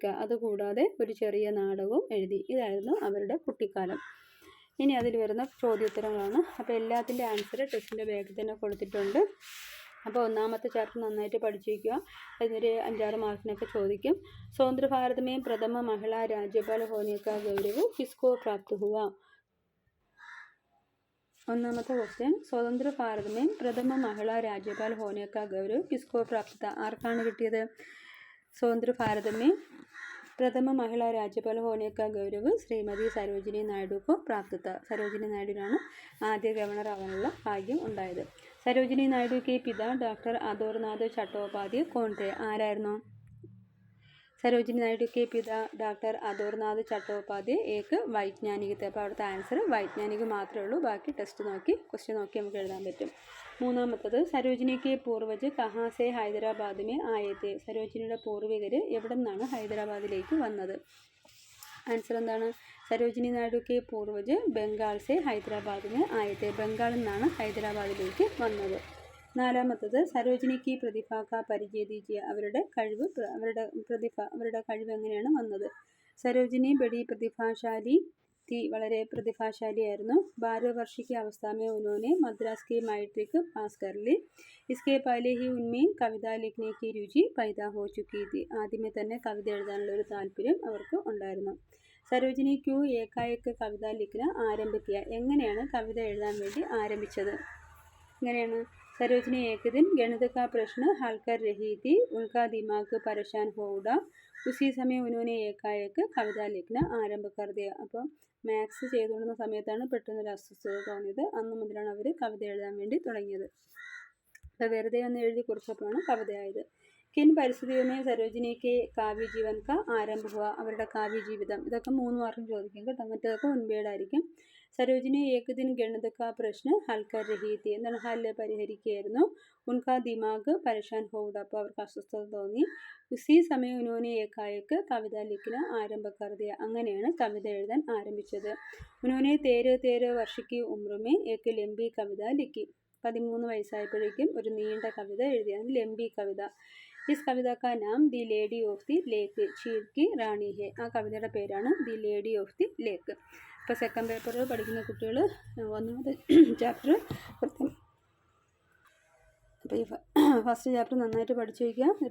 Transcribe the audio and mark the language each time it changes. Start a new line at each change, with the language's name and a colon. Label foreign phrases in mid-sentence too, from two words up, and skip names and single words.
Malayalam: അതുകൂടാതെ ഒരു ചെറിയ നാടകവും എഴുതി. ഇതായിരുന്നു അവരുടെ കുട്ടിക്കാലം. ഇനി അതിൽ വരുന്ന ചോദ്യോത്തരങ്ങളാണ്. അപ്പോൾ എല്ലാത്തിൻ്റെ ആൻസർ ടെസ്റ്റിൻ്റെ ബാഗിൽ തന്നെ കൊടുത്തിട്ടുണ്ട്. അപ്പോൾ ഒന്നാമത്തെ ചാപ്റ്റർ നന്നായിട്ട് പഠിച്ചു വയ്ക്കുക. അതിനൊരു 5-6 മാർക്കിനൊക്കെ ചോദിക്കും.
Hindi: स्वतंत्र भारत में प्रथम महिला राज्यपाल होने का गौरव किसको प्राप्त हुआ?
Malayalam: ഒന്നാമത്തെ ക്വസ്റ്റ്യൻ,
Hindi: स्वतंत्र भारत में प्रथम महिला राज्यपाल होने का गौरव किसको प्राप्त था?
Malayalam: ആർക്കാണ് കിട്ടിയത്?
Hindi: स्वतंत्र भारत में प्रथम महिला राज्यपाल होने का गौरव श्रीमती सरोजिनी नायडू को प्राप्त.
Malayalam: സരോജിനി നായിഡുവിനാണ് ആദ്യ ഗവർണർ ആവാനുള്ള ഭാഗ്യം ഉണ്ടായത്.
Hindi: सरोजिनी नायडू के पिता डॉक्टर अदोरनाथ चट्टोपाध्याय कौन थे?
Malayalam: ആരായിരുന്നു?
Hindi: सरोजिनी नायडू के पिता डॉक्टर अदोरनाथ चट्टोपाध्याय एक वैज्ञानिक थे.
Malayalam: അപ്പോൾ അവിടുത്തെ ആൻസർ വൈജ്ഞാനിക മാത്രമേ ഉള്ളൂ. ബാക്കി ക്വസ്റ്റ്യൻ നോക്കി നമുക്ക് എഴുതാൻ പറ്റും.
Hindi: മൂന്നാമത്തത്, सरोजिनी के पूर्वज कहाँ से हैदराबाद में आए थे?
Malayalam: സരോജിനിയുടെ പൂർവികർ എവിടെ നിന്നാണ് ഹൈദരാബാദിലേക്ക് വന്നത്? ആൻസർ എന്താണ്?
Hindi: सरोजिनी नायडू के पूर्वज बंगाल से हैदराबाद में आए थे.
Malayalam: ബംഗാളിൽ നിന്നാണ് ഹൈദരാബാദിലേക്ക് വന്നത്. നാലാമത്തത്,
Hindi: सरोजिनी की प्रतिभा का परिचय दीजिए.
Malayalam: അവരുടെ കഴിവ് എങ്ങനെയാണ് വന്നത്?
Hindi: सरोजिनी बड़ी प्रतिभाशाली थी.
Malayalam: വളരെ പ്രതിഭാശാലിയായിരുന്നു.
Hindi: 12 वर्ष की अवस्था में उन्होंने मद्रास की
English: matric pass
Hindi: कर ली. इसके पहले ही उनमें कविता लिखने की रुचि पैदा हो चुकी थी.
Malayalam: ആദ്യമേ തന്നെ കവിത എഴുതാനുള്ള ഒരു താല്പര്യം അവർക്ക് ഉണ്ടായിരുന്നു.
Hindi: सरोजिनी क्यों एकाएक कविता लिखना ആരംഭിക്കുക.
Malayalam: എങ്ങനെയാണ് കവിത എഴുതാൻ വേണ്ടി ആരംഭിച്ചത്? എങ്ങനെയാണ്?
Hindi: सरोजिनी एक दिन गणित का प्रश्न हल कर रही थी. उनका दिमाग परेशान हो उठा. उसी समय उन्होंने एकाएक कविता लिखना आरंभ कर दिया.
Malayalam: അപ്പോൾ മാത്സ് ചെയ്തുകൊണ്ടിരുന്ന സമയത്താണ് പെട്ടെന്നൊരു അസ്വസ്ഥത തോന്നിയത്. അന്ന് മുതലാണ് അവർ കവിത എഴുതാൻ വേണ്ടി തുടങ്ങിയത്. അപ്പോൾ വെറുതെ ഒന്ന് എഴുതി കുറിച്ചപ്പോഴാണ് കവിതയായത്.
Hindi: किन परिस्थितियों में സരോജിനി के काव्य जीवन का ആരംഭ हुआ?
Malayalam: അവരുടെ കാവ്യ ജീവിതം. ഇതൊക്കെ 3 മാർക്കും ചോദിക്കും കേട്ടോ. മറ്റേതൊക്കെ മുൻപേടായിരിക്കും.
Hindi: सरोजिनी एक दिन गणित का प्रश्न हल कर रही थी.
Malayalam: എന്താണ്? ഹല്ല് പരിഹരിക്കുകയായിരുന്നു.
Hindi: उनका दिमाग परेशान हो उठा.
Malayalam: അപ്പോൾ അവർക്ക് അസ്വസ്ഥത തോന്നി.
Hindi: उसी समय उन्होंने एकाएक कविता लिखना आरंभ कर दिया.
Malayalam: അങ്ങനെയാണ് കവിത എഴുതാൻ ആരംഭിച്ചത്.
Hindi: ഉനോനെ 13 वर्ष की उम्र में एक लंबी कविता लिखी.
Malayalam: 13 വയസ്സായപ്പോഴേക്കും ഒരു നീണ്ട കവിത എഴുതിയാണ് ലംബി കവിത.
Hindi: इस कविता का नाम ദി ലേഡി ഓഫ് ദി ലേക്ക്, झील की रानी है.
Malayalam: ആ കവിതയുടെ പേരാണ് ദി ലേഡി ഓഫ് ദി ലേക്ക്. ഇപ്പോൾ
English: second paper
Malayalam: പഠിക്കുന്ന കുട്ടികൾ ഒന്നാമത്തെ ചാപ്റ്റർ അപ്പോൾ ഈ
English: first chapter
Malayalam: നന്നായിട്ട് പഠിച്ചു വയ്ക്കുക.